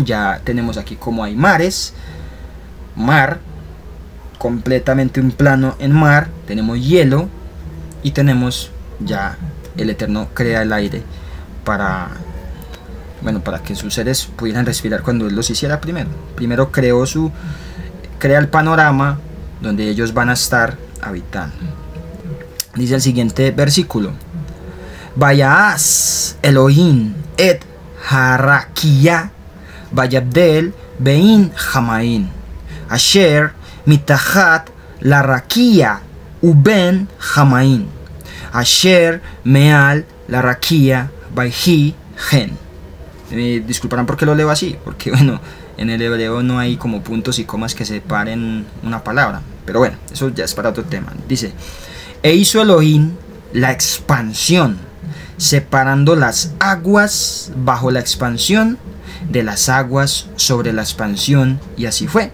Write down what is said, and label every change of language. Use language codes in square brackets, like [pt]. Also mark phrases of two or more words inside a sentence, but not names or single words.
[es] Ya tenemos aquí como hay mares, mar, completamente un plano en mar, tenemos hielo, y tenemos ya el Eterno crea el aire para que sus seres pudieran respirar cuando Él los hiciera primero. Primero crea el panorama donde ellos van a estar habitando. [he] Dice el siguiente versículo: ויעש אלהים את הרקיע ויבדל בין המים אשר מתחת לרקיע ובין המים אשר מעל לרקיע ויהי כן. [es] Disculparán porque lo leo así, porque bueno, en el hebreo no hay como puntos y comas que separen una palabra, pero bueno, eso ya es para otro tema. Dice: e hizo Elohim la expansión, separando las aguas bajo la expansión de las aguas sobre la expansión, y así fue.